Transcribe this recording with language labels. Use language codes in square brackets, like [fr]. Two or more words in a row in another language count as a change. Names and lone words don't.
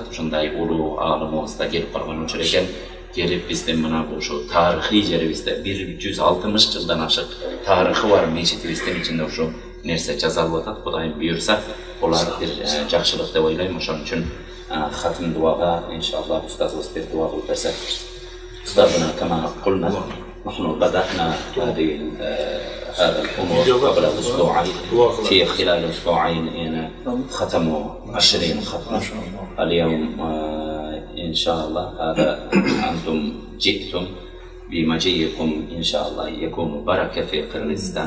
[ky] Ушундай улуу аалымыбыз да келип калган учур экен. Келип биздин мына ушу тарыхый жерибизде 160 жылдан ашык тарыхы бар мечитибиздин ичинде ушу нерсе жазалып атат. Кудайым буйрса, булар бир жакшылык деп ойлойм. Ошон үчүн хатим дуага иншаллах устазыбыз бир дуа кылып берсе. [ar] Устазына كما قلنا نحن بدأنا هذا الأمور قبل أسبوعين. في خلال أسبوعين ختموا 20 ختمة. اليوم إن شاء الله هذا أنتم جئتم بمجيئكم إن شاء الله يكون بركة في قرغيزستان.